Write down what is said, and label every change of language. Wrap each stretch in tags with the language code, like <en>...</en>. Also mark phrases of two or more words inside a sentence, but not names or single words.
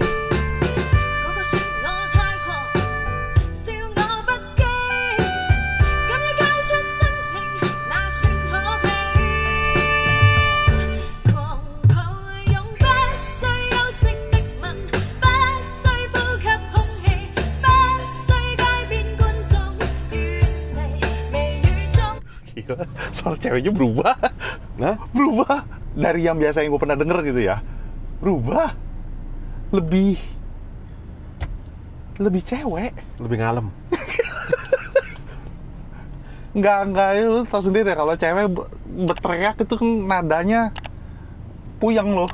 <yue>個個說我太狂，笑我不羈，敢於交出真情，那算可悲。狂抱擁不需休息的吻，不需呼吸空氣，不需街邊觀眾遠離微雨中。</yue> <id>Gila, suara ceweknya berubah. Nah, Berubah dari yang biasa yang gue pernah denger gitu ya. Berubah. Lebih cewek. lebih ngalem. Enggak, lu tau sendiri ya kalau cewek berteriak itu kan nadanya puyeng loh.</id>